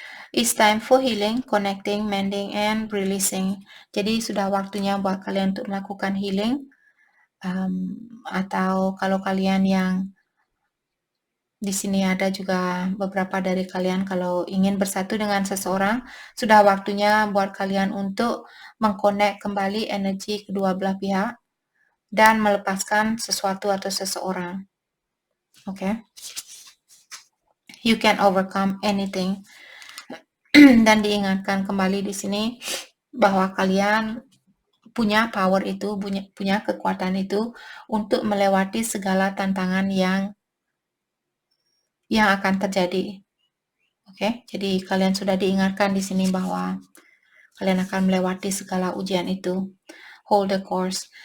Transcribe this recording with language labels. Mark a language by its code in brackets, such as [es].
[en] It's time for healing, connecting, mending, and releasing. [id] Jadi sudah waktunya buat kalian untuk melakukan healing. Atau kalau kalian yang di sini ada juga beberapa dari kalian kalau ingin bersatu dengan seseorang, sudah waktunya buat kalian untuk mengkonek kembali energi kedua belah pihak dan melepaskan sesuatu atau seseorang. Oke. [en] You can overcome anything. [id] Dan diingatkan kembali di sini bahwa kalian punya power itu, punya kekuatan itu untuk melewati segala tantangan yang akan terjadi. Oke, jadi kalian sudah diingatkan di sini bahwa kalian akan melewati segala ujian itu. [en] Hold the course.